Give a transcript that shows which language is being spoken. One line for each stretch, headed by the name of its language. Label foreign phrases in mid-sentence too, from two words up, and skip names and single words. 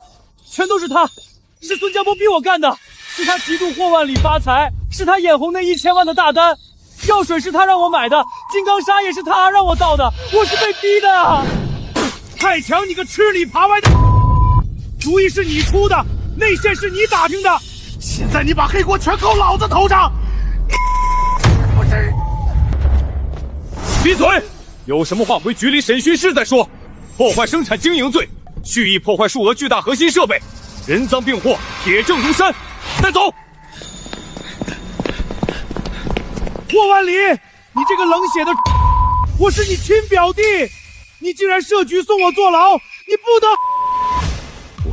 Chinese: 全都是他，是孫江波逼我幹的，是他嫉妒霍萬里發財，是他眼紅那1000萬的大單，藥水是他讓我買的，金剛砂也是他讓我倒的，我是被逼的啊！太強，你個吃裡扒外的，主意是你出的，內線是你打聽的，現在你把黑鍋全扣老子頭上！不是，閉嘴！有什麼話回局裡審訊室再說。破壞生產經營罪，蓄意破壞數額巨大核心設備，人贓並獲，鐵證如山，帶走。霍萬里，你這個冷血的，我是你親表弟，你竟然設局送我坐牢，你不得！